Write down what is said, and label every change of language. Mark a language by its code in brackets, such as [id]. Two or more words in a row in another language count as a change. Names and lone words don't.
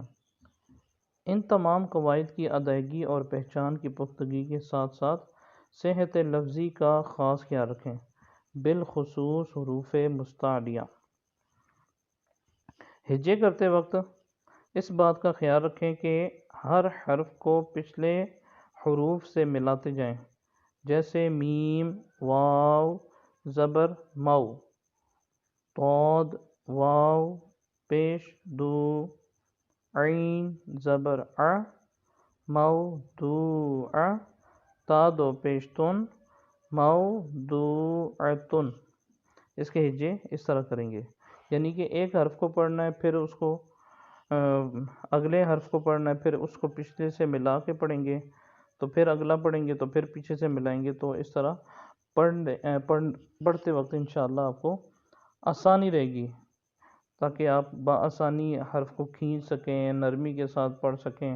[ur] ان تمام قواعد کی ادائیگی اور پہچان کی پختگی کے ساتھ ساتھ صحت لفظی کا خاص خیال رکھیں، بالخصوص حروف مستعلیہ۔ ہجے کرتے وقت اس بات کا خیال رکھیں کہ ہر حرف کو پچھلے حروف سے ملاتے جائیں، جیسے میم، واو زبر مو، طاد واو پیش دو، عین زبر ع، موضوع تا دو پیش تن، موضوعتن۔ اس کے ہجے اس طرح کریں گے، یعنی کہ ایک حرف کو پڑھنا ہے، پھر اس کو اگلے حرف کو پڑھنا ہے، پھر اس کو پچھلے سے ملا کے پڑھیں گے، تو پھر اگلا پڑھیں گے تو پھر پیچھے سے ملائیں گے۔ تو اس طرح پڑھتے وقت انشاءاللہ آپ کو آسانی رہے گی، تاکہ آپ بآسانی حرف کو کھینچ سکیں، نرمی کے ساتھ پڑھ سکیں۔